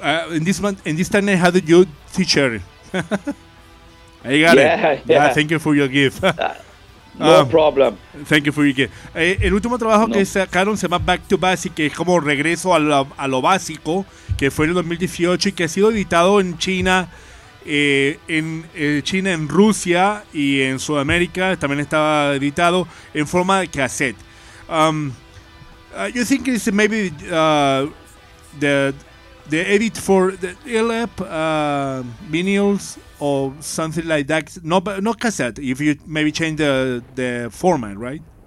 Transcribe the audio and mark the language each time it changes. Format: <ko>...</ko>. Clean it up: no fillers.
<en>In this time I had a new T-shirt. I got it. Yeah, thank you for your gift. No problem. Thank you for your gift.</en> <es>El último trabajo que sacaron se llama Back to Basic, que es como regreso a lo básico, que fue en el 2018 y que ha sido editado en China, China, en Rusia y en Sudamérica. También estaba editado en forma de cassette.</es> <en>You think it's maybe the edit for the LP, vinyls or something like that? No, but not cassette. If you maybe change the format, right?</en>